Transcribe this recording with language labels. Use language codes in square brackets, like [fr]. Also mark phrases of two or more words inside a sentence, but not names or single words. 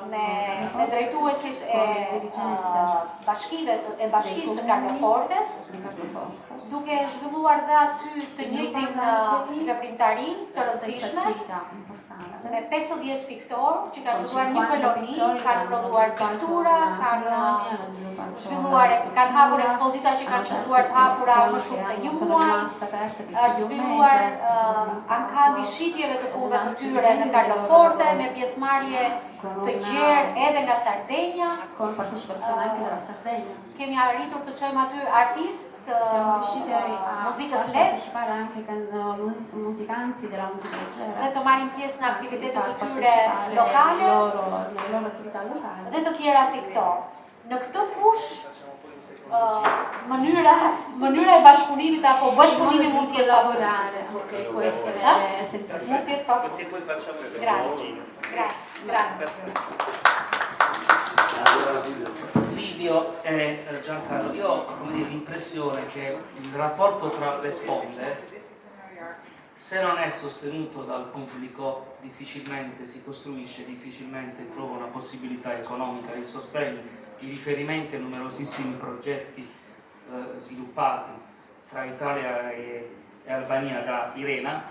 [sq] me drejtuesit e bashkisë së Carlofortes, [it] Di Carloforte. [sq] duke zhvilluar dhe aty të njëjtin veprimtari të [it] La stessa [sq] rëndësishme [it] attività importante. [sq] me 50 piktorë që kanë [it] Con [sq] zhvilluar një [it] 50 [sq] koloni, [it] pittori [sq] kanë [it] hanno [sq] prodhuar [it] sviluppato [sq] piktura, [it] una [sq] kanë [it] colonia, hanno sviluppato [sq] zhvilluar, kanë hapur ekspozita që kanë qëndruar të hapura më shumë se një [it] sono [sq] muaj, [it] rimaste aperte per [sq] është [it] più di un [sq] zhvilluar [it] mese, è stato sviluppato [sq] ankandi shitjeve të punëve të tyre në Carloforte me pjesëmarrje të gjerë edhe nga Sardenja. [it] con partecipazione anche della Sardegna. [sq] Kemi arritur të çojmë aty artistë [it] Siamo riusciti a [sq] muzikës [it] far [sq] lehtë [it] partecipare anche musicanti della musica [sq] dhe [it] leggera. [sq] të marrin pjesë në aktivitetet [it] Far [sq] të tyre [it] partecipare [sq] lokale [it] nelle loro attività locali. [sq] dhe të tjera si këto. Në këtë fushë mënyra e bashkëpunimit apo bashkëpunimi mund të jetë [it] lavorare, che può essere senza [sq] Mund [it] fine. [sq] të jetë pa [it] Così poi facciamo il Grazie, grazie. Livio e Giancarlo, io ho l'impressione che il rapporto tra le sponde, se non è sostenuto dal pubblico, difficilmente si costruisce, difficilmente trova una possibilità economica di sostegno, di riferimento a numerosissimi progetti sviluppati tra Italia e Albania da Irena.